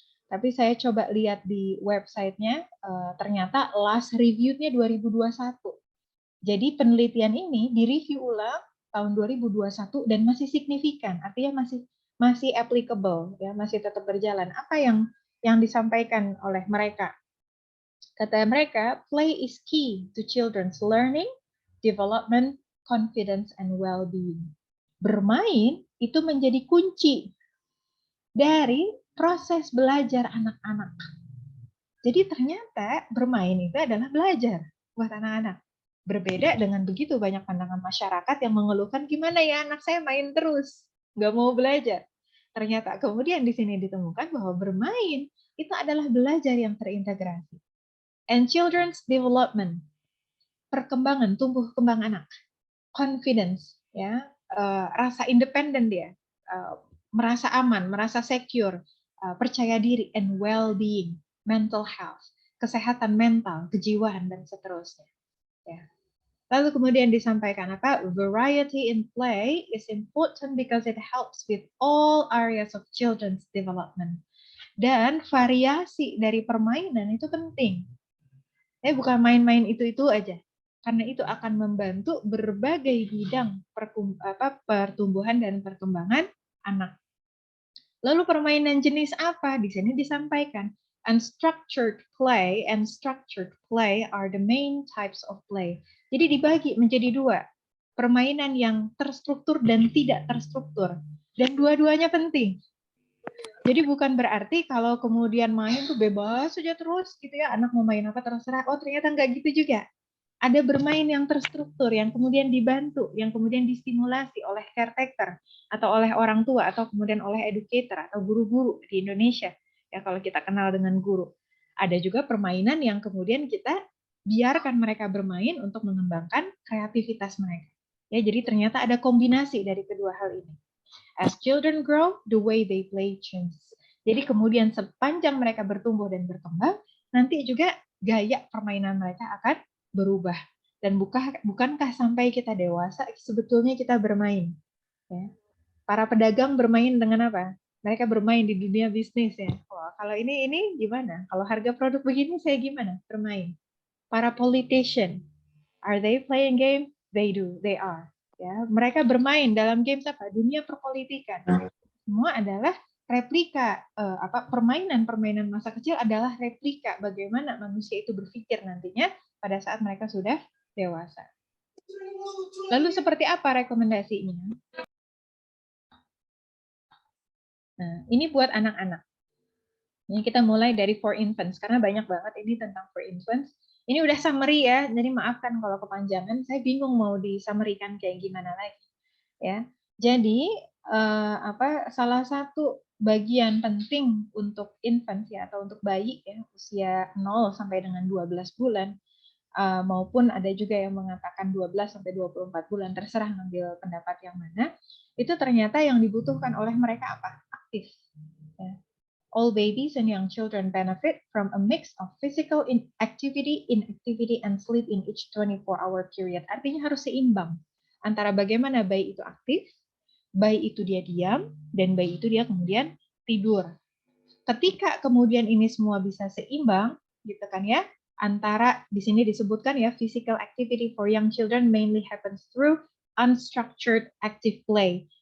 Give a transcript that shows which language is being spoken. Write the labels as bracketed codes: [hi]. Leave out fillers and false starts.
[id] Tapi saya coba lihat di website-nya, ternyata last review-nya 2021. Jadi penelitian ini direview ulang tahun 2021 dan masih signifikan, artinya masih applicable, ya, masih tetap berjalan. Apa yang disampaikan oleh mereka? Kata mereka, [en] play is key to children's learning, development, confidence, and well-being. [id] Bermain itu menjadi kunci dari proses belajar anak-anak. Jadi ternyata bermain itu adalah belajar buat anak-anak. Berbeda dengan begitu banyak pandangan masyarakat yang mengeluhkan gimana ya anak saya main terus, nggak mau belajar. Ternyata kemudian di sini ditemukan bahwa bermain itu adalah belajar yang terintegrasi. [en] And children's development, [id] perkembangan tumbuh kembang anak, confidence, ya, rasa independen dia, merasa aman, merasa secure, percaya diri, [en] and well-being, mental health, [id] kesehatan mental, kejiwaan, dan seterusnya. Ya. Lalu kemudian disampaikan apa? [en] Variety in play is important because it helps with all areas of children's development. [id] Dan variasi dari permainan itu penting. Bukan main-main itu aja. Karena itu akan membantu berbagai bidang pertumbuhan dan perkembangan anak. Lalu permainan jenis apa? Di sini disampaikan. [en] Unstructured play and structured play are the main types of play. [id] Jadi dibagi menjadi dua. Permainan yang terstruktur dan tidak terstruktur. Dan dua-duanya penting. Jadi bukan berarti kalau kemudian main tuh bebas saja terus gitu ya, anak mau main apa terserah. Oh ternyata nggak gitu juga. Ada bermain yang terstruktur, yang kemudian dibantu, yang kemudian distimulasi oleh caretaker atau oleh orang tua atau kemudian oleh educator atau guru-guru di Indonesia. Ya kalau kita kenal dengan guru. Ada juga permainan yang kemudian kita biarkan mereka bermain untuk mengembangkan kreativitas mereka. Ya, jadi ternyata ada kombinasi dari kedua hal ini. [en] As children grow, the way they play changes. [id] Jadi kemudian sepanjang mereka bertumbuh dan berkembang, nanti juga gaya permainan mereka akan berubah. Dan bukankah sampai kita dewasa, sebetulnya kita bermain. Ya. Para pedagang bermain dengan apa? Mereka bermain di dunia bisnis ya. Wah, kalau ini gimana? Kalau harga produk begini, saya gimana? Bermain. [en] Para politician, are they playing game? They do, they are. [id] Ya, mereka bermain dalam games apa? Dunia perpolitikan. Semua adalah replika permainan masa kecil adalah replika bagaimana manusia itu berpikir nantinya pada saat mereka sudah dewasa. Lalu seperti apa rekomendasinya? Nah, ini buat anak-anak. Ini kita mulai dari [en] for infants [id] karena banyak banget ini tentang for infants. Ini udah summary ya, jadi maafkan kalau kepanjangan. Saya bingung mau disummary-kan kayak gimana lagi. Ya, jadi salah satu bagian penting untuk infant ya atau untuk bayi ya usia 0 sampai dengan 12 bulan maupun ada juga yang mengatakan 12 sampai 24 bulan terserah ngambil pendapat yang mana itu ternyata yang dibutuhkan oleh mereka apa? Aktif. Ya. [en] All babies and young children benefit from a mix of physical activity, inactivity, and sleep in each 24-hour period. [id] Artinya harus seimbang antara bagaimana bayi itu aktif, bayi itu dia diam, dan bayi itu dia kemudian tidur. Ketika kemudian ini semua bisa seimbang, gitu kan ya, antara di sini disebutkan ya [en] physical activity for young children mainly happens through unstructured active play.